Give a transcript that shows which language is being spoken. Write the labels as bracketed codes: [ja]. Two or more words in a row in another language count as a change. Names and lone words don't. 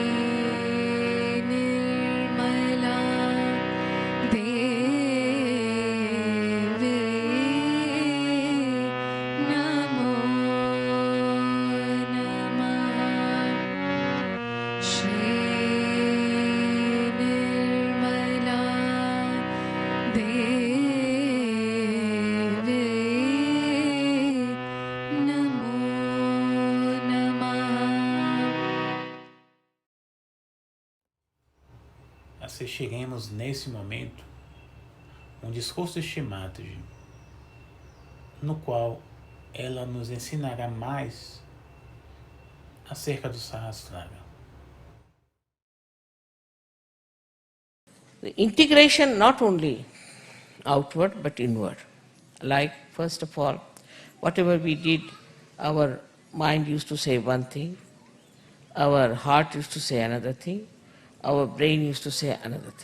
[sa] निर्मला देवी नमो नमः श्री निर्मला देवी नमो नमः [pt] Assistiremos nesse momento um discurso de Shimataji, no qual ela nos ensinará mais acerca do Sahasrara. [en] The integration not only outward but inward. Like, first of all, whatever we did, our mind used to say one thing, our heart used to say another thing, our brain used to say another thing.